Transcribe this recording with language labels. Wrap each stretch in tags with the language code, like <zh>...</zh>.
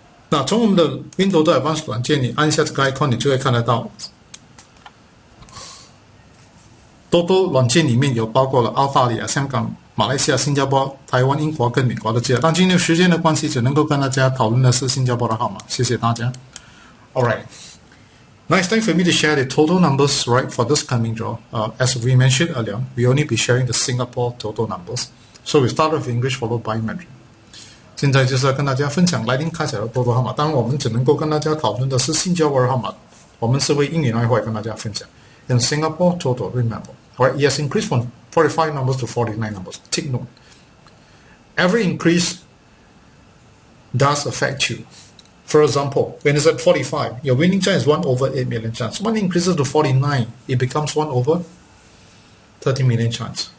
<zh>那从我们的 Win Toto Advance 软件，你按下这个 icon， 你就会看得到 Toto 软件里面有包括了澳大利亚、香港、马来西亚、新加坡、台湾、英国跟美国的资料。但今天时间的关系，只能够跟大家讨论的是新加坡的号码。谢谢大家。</zh> <en>Alright, now it's time for me to share the total numbers right for this coming draw. As we mentioned earlier, we only be sharing the Singapore total numbers. So we start with English followed by Mandarin.</en> <zh>现在就是要跟大家分享来临开彩的多多号码。当然，我们只能够跟大家讨论的是新加坡的号码。我们是会英语那一块跟大家分享。</zh> <en>In Singapore total, remember. Alright, it has increased from 45 numbers to 49 numbers. Take note. Every increase does affect you. For example, when it's at 45, your winning chance is 1 over 8 million chance. When it increases to 49, it becomes 1 over 30 million chance.</en>